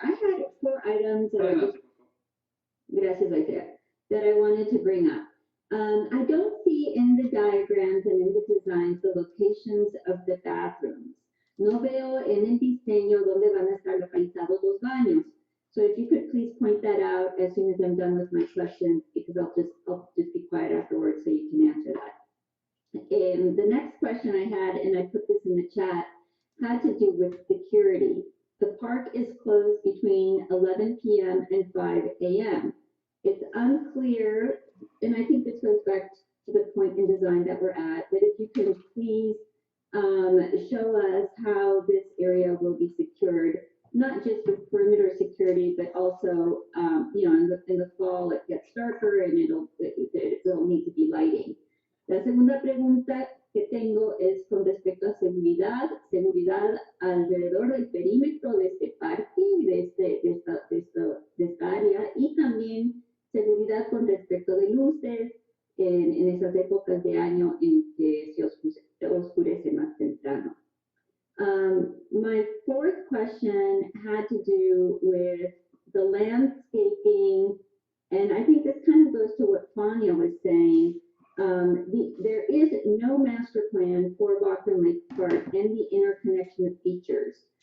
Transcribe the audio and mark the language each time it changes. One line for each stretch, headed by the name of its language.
English: I had 4 items gracias, Isaiah, that I wanted to bring up. I don't see in the diagrams and in the designs the locations of the bathrooms.
Spanish: No veo en el diseño dónde van a estar localizados los baños.
English: So if you could please point that out as soon as I'm done with my question, because I'll just be quiet afterwards so you can answer that. The next question I had, and I put this in the chat, had to do with security. The park is closed between 11 p.m. and 5 a.m. It's unclear, and I think this goes back to the point in design that we're at, that if you can please show us how this area will be secured, not just with perimeter security, but also, in the fall it gets darker and it'll need to be lighting.
Spanish: La segunda pregunta que tengo es con respecto a seguridad alrededor del perímetro de este parque, de esta área, y también seguridad con respecto de luces en esas épocas de año en que se oscurece más temprano.
English: My 4th question had to do with the landscaping, and I think this kind of goes to what Fania was saying. There is no master plan for Bachman Lake Park and the interconnection of features.